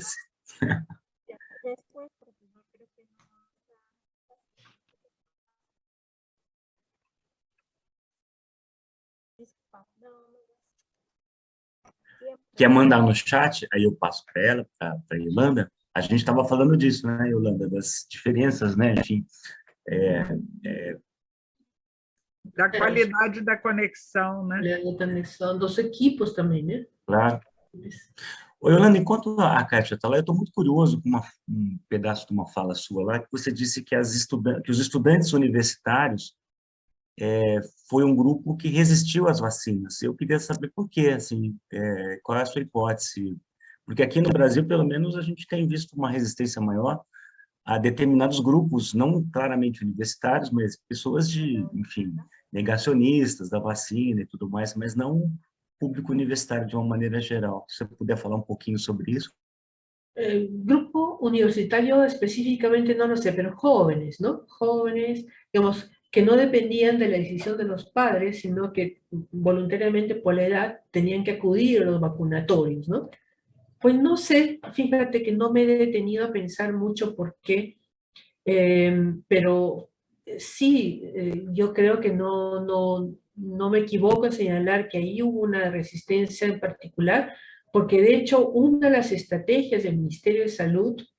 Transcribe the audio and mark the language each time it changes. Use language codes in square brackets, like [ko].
[es] Después, porque no creo que no. Disculpa, no. [pt] Quer mandar no chat? Aí eu passo para ela, para a Yolanda. A gente estava falando disso, né, Yolanda? Das diferenças, né? Enfim, Da qualidade da conexão, né? Também são dos equipos também, né? claro. Ô, Yolanda, enquanto a Kátia está lá, eu estou muito curioso com um pedaço de uma fala sua lá, que você disse que, que os estudantes universitários foi um grupo que resistiu às vacinas. Eu queria saber por quê, assim, qual é a sua hipótese? Porque aqui no Brasil, pelo menos, a gente tem visto uma resistência maior a determinados grupos, não claramente universitários, mas pessoas de, enfim, negacionistas da vacina e tudo mais, mas não público universitário de uma maneira geral. Se você puder falar um pouquinho sobre isso. [es] Grupo universitario específicamente no lo sé, pero jóvenes, ¿no? Jóvenes, digamos, que no dependían de la decisión de los padres, sino que voluntariamente por la edad tenían que acudir a los vacunatorios, ¿no? Pues no sé, fíjate que no me he detenido a pensar mucho por qué, pero sí, yo creo que no me equivoco en señalar que ahí hubo una resistencia en particular, porque de hecho una de las estrategias del Ministerio de Salud